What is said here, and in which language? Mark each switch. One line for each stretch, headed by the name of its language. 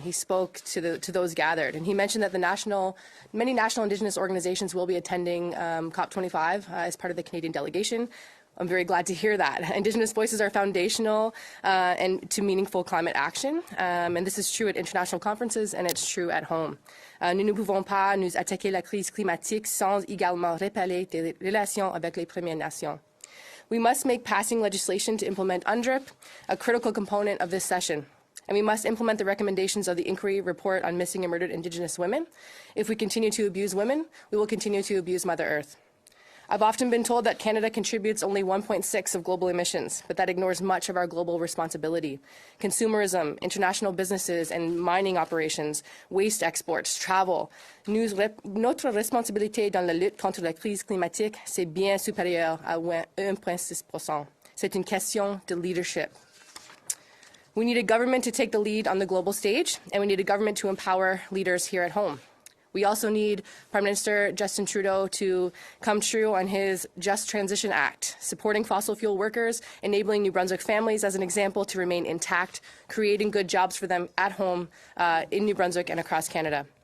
English: He spoke to those gathered, and he mentioned that many national Indigenous organizations will be attending COP25 as part of the Canadian delegation. I'm very glad to hear that. Indigenous voices are foundational and to meaningful climate action, and this is true at international conferences and it's true at home.
French: Nous ne pouvons pas nous attaquer la crise climatique sans également réparer des relations avec les Premières Nations.
English: We must make passing legislation to implement UNDRIP a critical component of this session. And we must implement the recommendations of the inquiry report on missing and murdered Indigenous women. If we continue to abuse women, we will continue to abuse Mother Earth. I've often been told that Canada contributes only 1.6% of global emissions, but that ignores much of our global responsibility. Consumerism, international businesses and mining operations, waste exports, travel.
French: Notre responsabilité dans la lutte contre la crise climatique, c'est bien supérieur à 1,6%. C'est une question de leadership.
English: We need a government to take the lead on the global stage, and we need a government to empower leaders here at home. We also need Prime Minister Justin Trudeau to come true on his Just Transition Act, supporting fossil fuel workers, enabling New Brunswick families as an example to remain intact, creating good jobs for them at home in New Brunswick and across Canada.